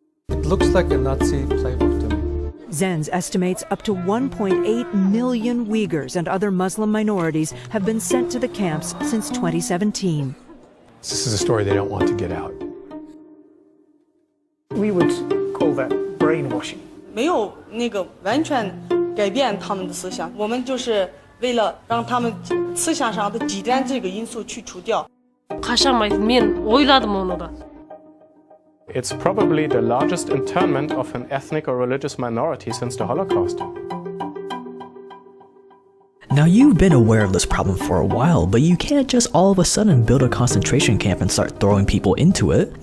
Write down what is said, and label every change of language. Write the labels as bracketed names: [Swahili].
[English] It looks like a Nazi playbook to me. Zenz estimates up to 1.8 million Uyghurs and other Muslim minorities have been sent to the camps since 2017. This is a story they don't want to get out. We would call that brainwashing. [Chinese] 没有那个完全改变他们的思想，我们就是为了让他们思想上的极端这个因素去除掉。 [English] It's probably the largest internment of an ethnic or religious minority since the Holocaust. Now you've been aware of this problem for a while, but you can't just all of a sudden build a concentration camp and start throwing people into it.